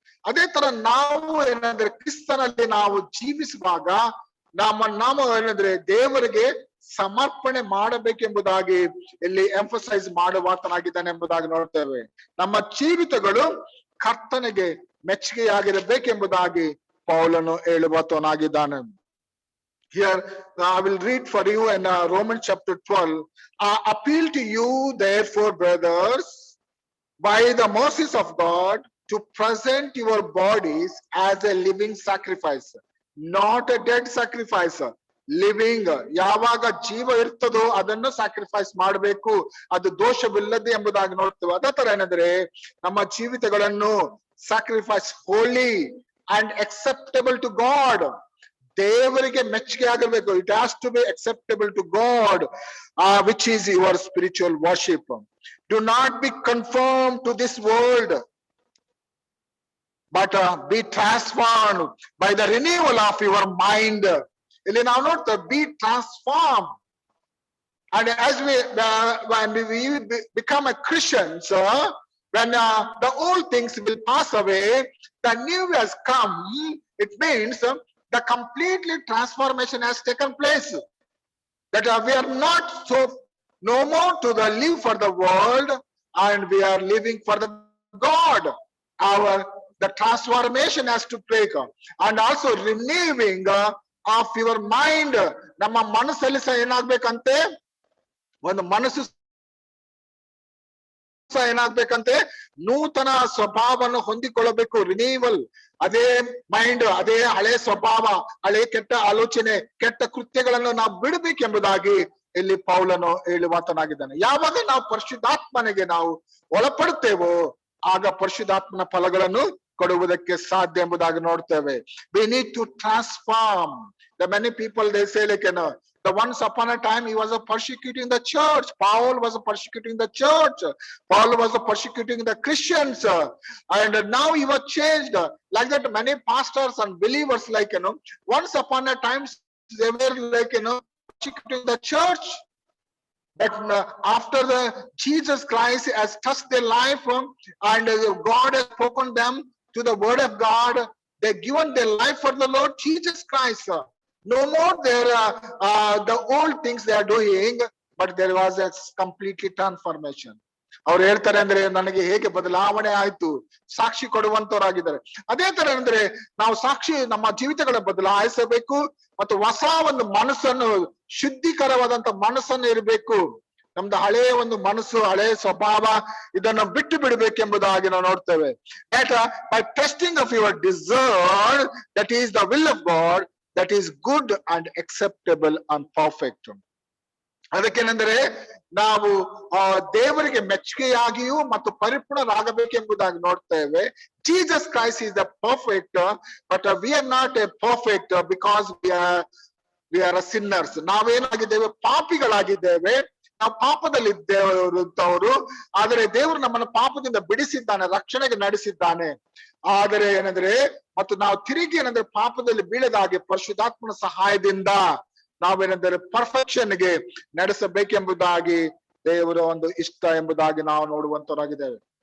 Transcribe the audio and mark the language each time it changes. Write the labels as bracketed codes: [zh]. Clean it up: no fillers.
[kn] ಅದೇ ತರ ನಾವು ಏನಂದ್ರೆ ಕ್ರಿಸ್ತನಲ್ಲಿ ನಾವು ಜೀವಿಸುವಾಗ ನಾವು ಏನಂದ್ರೆ ದೇವರಿಗೆ ಸಮರ್ಪಣೆ ಮಾಡಬೇಕೆಂಬುದಾಗಿ ಇಲ್ಲಿ ಎಂಫಸೈಸ್ ಮಾಡುವಾತನಾಗಿದ್ದಾನೆ ಎಂಬುದಾಗಿ ನೋಡ್ತೇವೆ. ನಮ್ಮ ಜೀವಿತಗಳು ಕರ್ತನಿಗೆ ಮೆಚ್ಚುಗೆಯಾಗಿರಬೇಕೆಂಬುದಾಗಿ ಪೌಲನು ಹೇಳುವಾತನಾಗಿದ್ದಾನೆ. [en] Here I will read for you in Romans chapter 12. I appeal to you therefore, brothers, by the mercies of God, to present your bodies as a living sacrifice, not a dead sacrifice. [kn] Living, ಯಾವಾಗ ಜೀವ ಇರ್ತದೋ ಅದನ್ನು sacrifice ಮಾಡಬೇಕು, ಅದು ದೋಷವಿಲ್ಲದೆ ಎಂಬುದಾಗಿ ನೋಡ್ತೇವೆ. ಅದೇ ತರ ಏನಂದ್ರೆ ನಮ್ಮ ಜೀವಿತಗಳನ್ನು [en] sacrifice holy and acceptable to God, [kn] ದೇವರಿಗೆ ಮೆಚ್ಚುಗೆ ಆಗಬೇಕು. [en] It has to be acceptable to God, which is your spiritual worship. Do not be confirm to this world, but be transformed by the renewal of your mind. [kn] ಇಲ್ಲಿ ನಾವು ನೋಡ್ತೇವೆ, [en] Be transform. And as when we become a Christians, when the old things will pass away, the new has come. It means the completely transformation has taken place. That we are not so no more to the live for the world, and we are living for the God. The transformation has to take, and also renewing of your mind. [kn] ನಮ್ಮ ಮನಸ್ಸಲ್ಲಿ ಸಹ ಏನಾಗ್ಬೇಕಂತೆ, ಒಂದು ಮನಸ್ಸು ಏನಾಗ್ಬೇಕಂತೆ, ನೂತನ ಸ್ವಭಾವವನ್ನು ಹೊಂದಿಕೊಳ್ಳಬೇಕು. Renewal. ಅದೇ mind, ಅದೇ ಹಳೆ ಸ್ವಭಾವ, ಹಳೆ ಕೆಟ್ಟ ಆಲೋಚನೆ, ಕೆಟ್ಟ ಕೃತ್ಯಗಳನ್ನು ನಾವು ಬಿಡಬೇಕೆಂಬುದಾಗಿ ಇಲ್ಲಿ ಪೌಲನು ಹೇಳುವಾತನಾಗಿದ್ದಾನೆ. ಯಾವಾಗ ನಾವು ಪರಿಶುದ್ಧಾತ್ಮನಿಗೆ ನಾವು ಒಳಪಡುತ್ತೇವೋ ಆಗ ಪರಿಶುದ್ಧಾತ್ಮನ ಫಲಗಳನ್ನು ಕೊಡುವುದಕ್ಕೆ ಸಾಧ್ಯ ಎಂಬುದಾಗಿ ನೋಡ್ತೇವೆ. [en] We need to transform. The many people they say like, the once upon a time he was persecuting the church. Paul was persecuting the church. Paul was persecuting the Christians, and now he was changed. Like that, many pastors and believers, like once upon a time they were like persecuting the church. But after the Jesus Christ has touched their life, and God has spoken them to the word of God, they given their life for the Lord Jesus Christ. No more the old things they are doing, but there was a completely transformation. [kn] ಅವ್ರು ಹೇಳ್ತಾರೆ ಅಂದ್ರೆ ನನಗೆ ಹೇಗೆ ಬದಲಾವಣೆ ಆಯ್ತು, ಸಾಕ್ಷಿ ಕೊಡುವಂತವರಾಗಿದ್ದಾರೆ. ಅದೇ ತರ ಅಂದ್ರೆ ನಾವು ಸಾಕ್ಷಿ ನಮ್ಮ ಜೀವಿತಗಳ ಬದಲಾಯಿಸಬೇಕು, ಮತ್ತು ಹೊಸ ಒಂದು ಮನಸ್ಸನ್ನು, ಶುದ್ಧೀಕರವಾದಂತ ಮನಸ್ಸನ್ನು ಇರಬೇಕು. ನಮ್ದು ಹಳೆಯ ಒಂದು ಮನಸ್ಸು, ಹಳೆಯ ಸ್ವಭಾವ, ಇದನ್ನು ಬಿಟ್ಟು ಬಿಡಬೇಕೆಂಬುದಾಗಿ ನಾವು ನೋಡ್ತೇವೆ. [en] By testing of your discern, that is the will of God, that is good and acceptable and perfect. [kn] ಅದಕ್ಕೇನೆಂದರೆ ನಾವು ದೇವರಿಗೆ ಮೆಚ್ಚುಗೆಯಾಗಿಯೂ ಮತ್ತು ಪರಿಪೂರ್ಣರಾಗಬೇಕೆಂಬುದಾಗಿ ನೋಡ್ತೇವೆ. [en] Jesus Christ is the perfect, but we are not a perfect because we are a sinners. [kn] ನಾವೇನಾಗಿದ್ದೇವೆ, ಪಾಪಿಗಳಾಗಿದ್ದೇವೆ. ನಾವು ಪಾಪದಲ್ಲಿ ಇದ್ದೇವರು, ಆದರೆ ದೇವರು ನಮ್ಮನ್ನು ಪಾಪದಿಂದ ಬಿಡಿಸಿದ್ದಾನೆ, ರಕ್ಷಣೆಗೆ ನಡೆಸಿದ್ದಾನೆ. ಆದರೆ ಏನಂದ್ರೆ, ಮತ್ತು ನಾವು ತಿರುಗಿ ಏನಂದ್ರೆ ಪಾಪದಲ್ಲಿ ಬೀಳದಾಗೆ ಪರಿಶುದ್ಧಾತ್ಮನ ಸಹಾಯದಿಂದ ನಾವೇನೆಂದರೆ ಪರ್ಫೆಕ್ಷನ್ಗೆ ನಡೆಸಬೇಕೆಂಬುದಾಗಿ ದೇವರ ಒಂದು ಇಷ್ಟ ಎಂಬುದಾಗಿ ನಾವು ನೋಡುವಂತವರಾಗಿದ್ದೇವೆ.